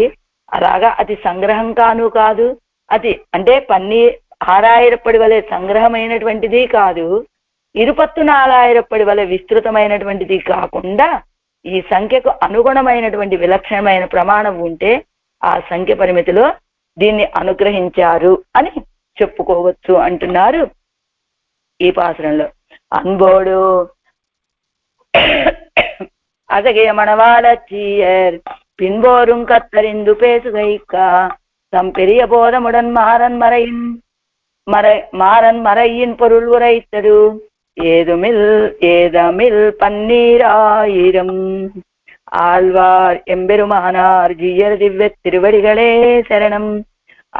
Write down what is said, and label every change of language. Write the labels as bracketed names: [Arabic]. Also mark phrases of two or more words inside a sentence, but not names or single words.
[Telugu] అలాగా అతి సంగ్రహం కాదు, అది అంటే 6,000 వలె సంగ్రహమైనటువంటిది కాదు, 24,000 వలె విస్తృతమైనటువంటిది కాకుండా ఈ సంఖ్యకు అనుగుణమైనటువంటి విలక్షణమైన ప్రమాణం ఉంటే ఆ సంఖ్య పరిమితిలో దీన్ని అనుగ్రహించారు అని చెప్పుకోవచ్చు అంటున్నారు ఈ పాసురంలో. [Tamil] அன்போடு அழகிய மணவாளச்சீயர் பின்போரும் கத்தறிந்து பேசுகைக்க தம் பெரிய போதமுடன் மாறன் மறையின் பொருள் உரைத்தது ஏதமில் 12,000. ஆழ்வார் எம்பெருமானார் ஜீயர் திவ்ய திருவடிகளே சரணம்.